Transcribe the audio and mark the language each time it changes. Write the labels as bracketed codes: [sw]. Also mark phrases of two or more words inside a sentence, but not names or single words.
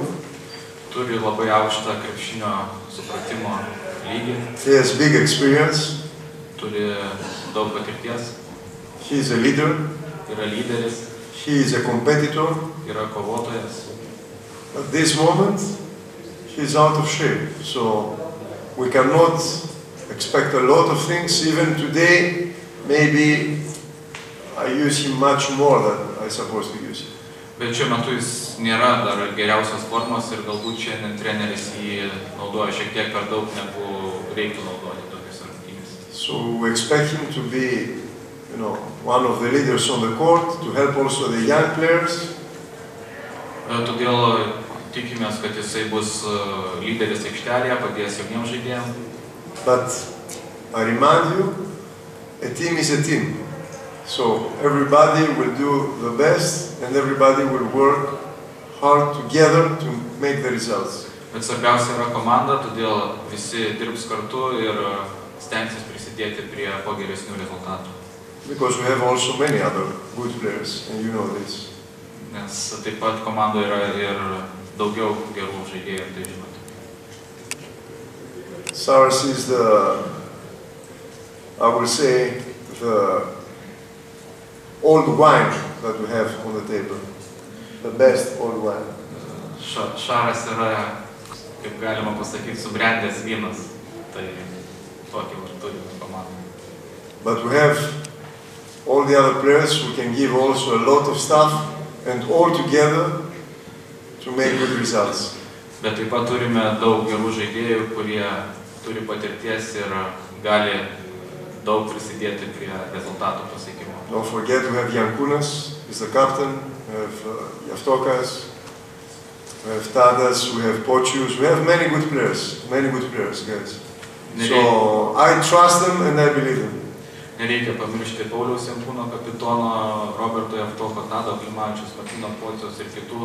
[lt] Turi labai aukštą krepšinio supratimo lygį. [en] He has big experience. [lt] Turi daug patirties. [en] He is a leader. [lt] Yra lyderis. [en] He is a competitor. [lt] Yra kovotojas. [en] At this moment, he is out of shape. So we cannot expect a lot of things. Even today, maybe I use him much more than I supposed to use him. [lt] Bet šiuo metu jis nėra dar geriausios formos ir galbūt šiandien treneris jį naudoja šiek tiek per daug, negu reiktų naudoti tokiuose rungtynėse. [en] So we expect him to be, one of the leaders on the court, to help also the young players. [lt] Todėl tikimės, kad jisai bus lyderis aikštelėje, padės jauniems žaidėjams. [en] But I remind you, a team is a team. So everybody will do the best and everybody will work hard together to make the results. [lt] Bet svarbiausia yra komanda, todėl visi dirbs kartu ir stengsis prisidėti prie kuo geresnių rezultatų. [en] Because we have also many other good players, and you know this. [lt] Nes taip pat komandoje yra ir daugiau gerų žaidėjų, tai žinote. [en] Saras is I will say, the old wine that we have on the table. The best old wine. [lt] Šaras yra, kaip galima pasakyti, subrendęs vynas. Tai tokį turime komandą. [en] But we have all the other players who can give also a lot of stuff and all together to make good results. [lt] Bet taip pat turime daug gerų žaidėjų, kurie turi patirties ir gali daug prisidėti prie rezultatų pasiekimo. [en] Don't forget we have Yankunas, he's the captain, we have Yaftokas, we have Tadas, we have Pochius, we have many good players, guys. So I trust them and I believe them. [lt] Nereikia pamiršti Pauliaus Jankūno, kapitono, Roberto Jaftoko, Tado Klimavičiaus, Martino Pocijos ir kitų.